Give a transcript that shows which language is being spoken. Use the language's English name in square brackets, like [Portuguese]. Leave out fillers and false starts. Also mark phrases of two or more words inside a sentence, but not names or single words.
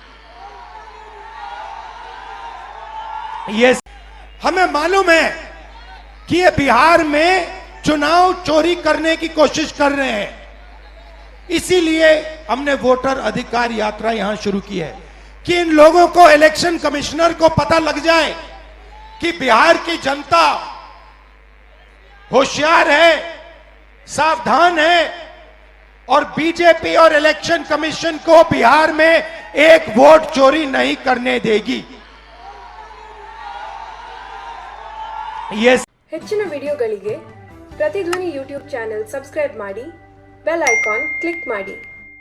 [Hindi] ये हमें मालूम है कि ये बिहार में चुनाव चोरी करने की कोशिश कर रहे हैं, इसीलिए हमने वोटर अधिकार यात्रा यहां शुरू की है कि इन लोगों को, [English] election commissioner [Hindi] को पता लग जाए कि बिहार की जनता होशियार है, सावधान है और बीजेपी और [English] Election Commission [Hindi] को बिहार में एक वोट चोरी नहीं करने देगी। [Kannada] ಹೆಚ್ಚಿನ ವಿಡಿಯೋಗಳಿಗೆ ಪ್ರತಿಧ್ವನಿ [English] YouTube channel [Kannada] ಸಬ್ಸ್ಕ್ರೈಬ್ ಮಾಡಿ, [English] bell icon click [Kannada] ಮಾಡಿ।